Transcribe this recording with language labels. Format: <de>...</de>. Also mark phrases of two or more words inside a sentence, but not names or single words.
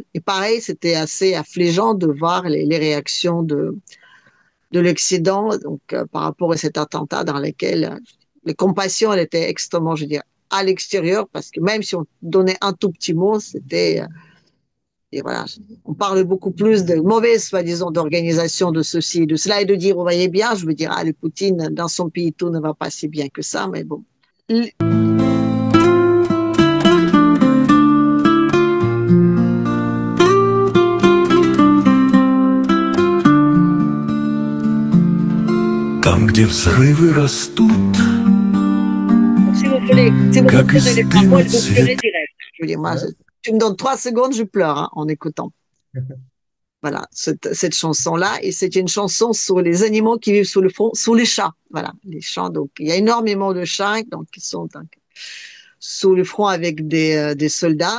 <fr>Et pareil, c'était assez affligeant de voir les réactions de l'Occident donc par rapport à cet attentat dans lequel les compassions elles étaient extrêmement, je veux dire, à l'extérieur parce que même si on donnait un tout petit mot, c'était Et voilà, on parle beaucoup plus de mauvaise, soi-disant, d'organisation de ceci et de cela, et de dire, vous voyez bien, je veux dire, ah, le Poutine, dans son pays, tout ne va pas si bien que ça, mais bon.</fr> <ru>Там, где взрывы rастут,</ru> <fr>Si vous</fr> <ru>как</ru> <fr>comprenez</fr> <ru>из</ru> <fr>les</fr> <ru>дыма</ru> <fr>paroles, vous pleurez</fr> <ru>цвет.</ru> <fr>direct. Je veux dire, moi, Ouais. tu me donnes 3 secondes, je pleure hein, en écoutant. Voilà, cette chanson-là. Et c'est une chanson sur les animaux qui vivent sous le front, sous les chats. Voilà, les chats. Donc, il y a énormément de chats donc, qui sont donc, sous le front avec des soldats.</fr>